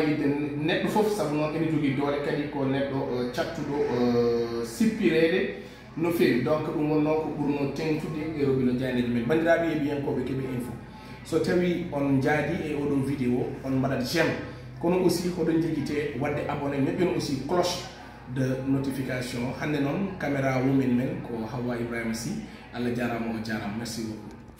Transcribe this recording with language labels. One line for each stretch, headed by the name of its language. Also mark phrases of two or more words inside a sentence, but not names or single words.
Fula: lidde neɗɗo foof saabu noon ene jogui doole kadi ko neɗɗo cattuɗo sippirede no fewi donc ɗum wonno ko ɓurno tengtude e robino janeji men bandiraɓe yeeɓiyankoɓe keeɓe info so tawi on jaadi e oɗon vidéo on mbaɗat j'aime kono aussi hoɗon jegguite wadde abonné ñoƴƴon aussi
French: cloche de notification
Fula: hande noon caméra women men ko Hawa Ibrahima Sy Allah jarama o jarama
French: merci beaucoup.